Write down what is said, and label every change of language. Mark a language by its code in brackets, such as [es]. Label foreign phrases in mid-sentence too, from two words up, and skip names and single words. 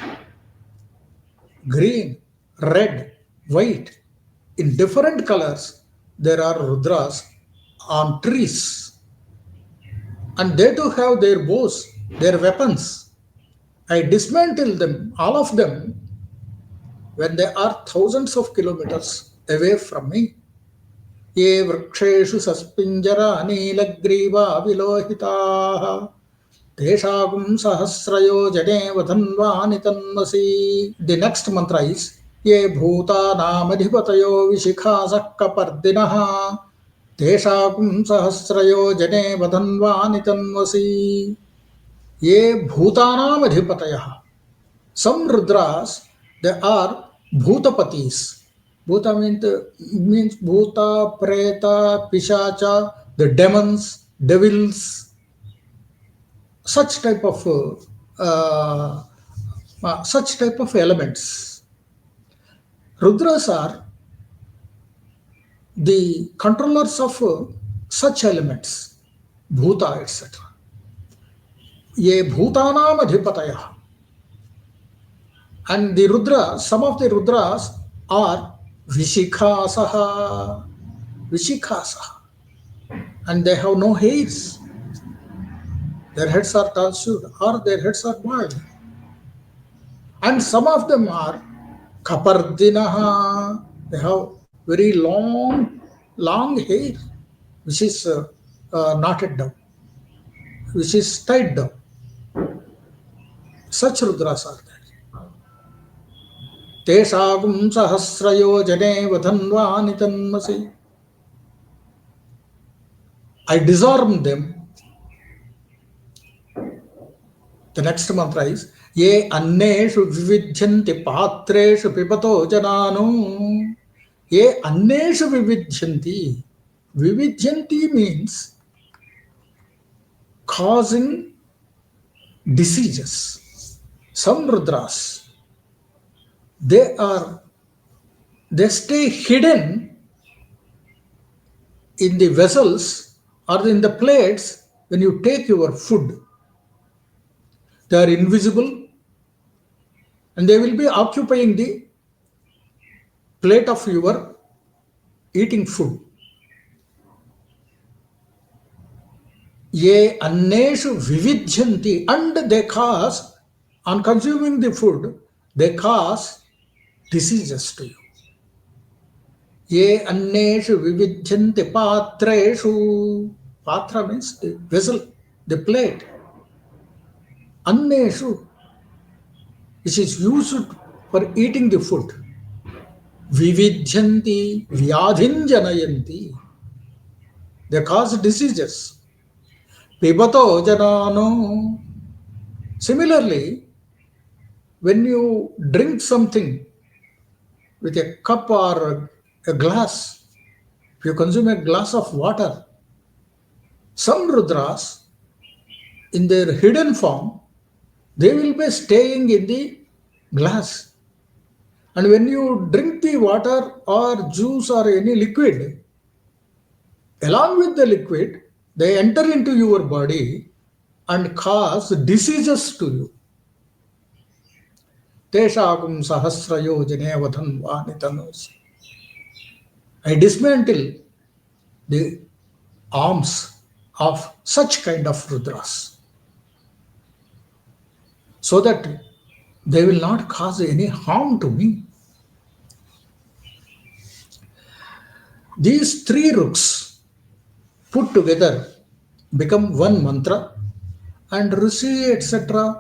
[en] Green, red, white, in different colors, there are Rudras on trees. And they too have their bows, their weapons. I dismantle them, all of them, when they are thousands of kilometers away from me. [sa] Ye vriksheshu saspinjara neelagriva vilohitaah teshagum sahasrayo jade vadhanvani tanmasi. [en] The next mantra is [sa] Ye bhutanam adhipatayo vishikha sakkapardinaha teshagum sahasrayo jade vadhanvani tanmasi. Ye bhutanam adhipatayah. [en] Some Rudras, they are Bhutapatis. Bhuta means Bhuta, Preta, Pishacha, the demons, devils, such type of elements. Rudras are the controllers of such elements, Bhuta, etc. [sa] Ye Bhutanam adhipatayah. [en] And the Rudra, some of the Rudras are Vishikhasaha, and they have no hairs. Their heads are tattooed or their heads are bald. And some of them are Kapardinaha, they have very long hair, which is knotted down, which is tied down. Such Rudras are there. [sa] Teshagum sahasrayo jane vadhanvani tanmasi. [en] I disarm them. The next mantra is [sa] Ye anneshu vividhyanti patreshu pipato jananu. Ye anneshu vividhyanti. [en] Vividhyanti means causing diseases. Some Rudras, they stay hidden in the vessels or in the plates when you take your food. They are invisible and they will be occupying the plate of your eating food. [sa] Ye anneshu vividhyanti, [en] and they cause, on consuming the food, they cause diseases to you. [sa] Ye anneshu vividhyanti patreshu. [en] Patra means the vessel, the plate. Anneshu, which is used for eating the food. [sa] Vividhyanti, vyadhin janayanti. [en] They cause diseases. [sa] Pibato janano. [en] Similarly, when you drink something with a cup or a glass, if you consume a glass of water, some Rudras, in their hidden form, they will be staying in the glass. And when you drink the water or juice or any liquid, along with the liquid, they enter into your body and cause diseases to you. [sa] Teshagum sahasrayo janevadhan vanitanos. [en] I dismantle the arms of such kind of Rudras so that they will not cause any harm to me. These three rooks put together become one mantra, and Rishi etc.